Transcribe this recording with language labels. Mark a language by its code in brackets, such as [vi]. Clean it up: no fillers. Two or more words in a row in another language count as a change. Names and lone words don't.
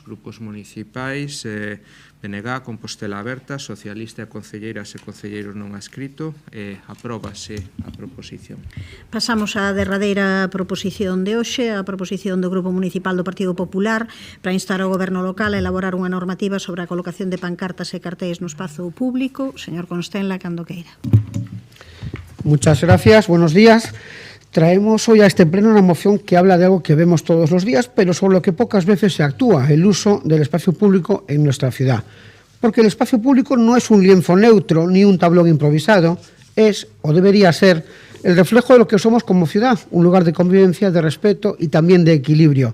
[gl] Grupos municipais BNG Compostela Aberta, Socialista e concelleiras e concelleiros non adscrito. Apróbase a proposición. Pasamos á derradeira proposición de hoxe, a proposición do Grupo Municipal do Partido Popular para instar ao Goberno local a elaborar unha normativa sobre a colocación de pancartas e cartéis no espazo público. Señor Constenla, cando queira. [es] Muchas gracias, buenos días. Traemos hoy a este pleno una moción que habla de algo que vemos todos los días, pero sobre lo que pocas veces se actúa, el uso del espacio público en nuestra ciudad. Porque el espacio público no es un lienzo neutro ni un tablón improvisado, es, o debería ser, el reflejo de lo que somos como ciudad, un lugar de convivencia, de respeto y también de equilibrio.